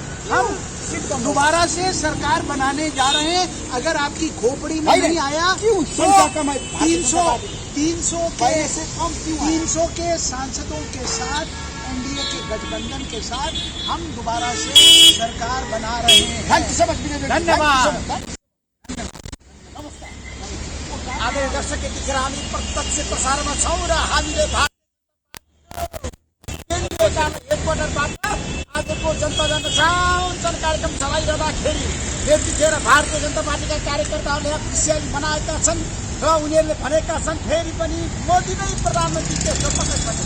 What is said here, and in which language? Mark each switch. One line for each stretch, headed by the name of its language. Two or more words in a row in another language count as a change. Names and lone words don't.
Hindi: हम दोबारा से सरकार बनाने जा रहे हैं। अगर आपकी खोपड़ी में नहीं आया तो 300 के सांसदों के साथ एनडीए के गठबंधन के साथ हम दोबारा से सरकार बना रहे हैं। धन्यवाद।
Nepali: आदरणीय दर्शक यतिखेर हामी प्रत्यक्ष प्रसारमा छौँ र हामीले हेडक्वार्टरबाट आजको जनता जनसाउन्ड कार्यक्रम चलाइरहँदाखेरि यतिखेर भारतीय जनता पार्टीका कार्यकर्ताहरूले खुसियाली मनाएका छन् र उनीहरूले भनेका छन् फेरि पनि मोदी नै प्रधानमन्त्री तेस्रो पटक बने।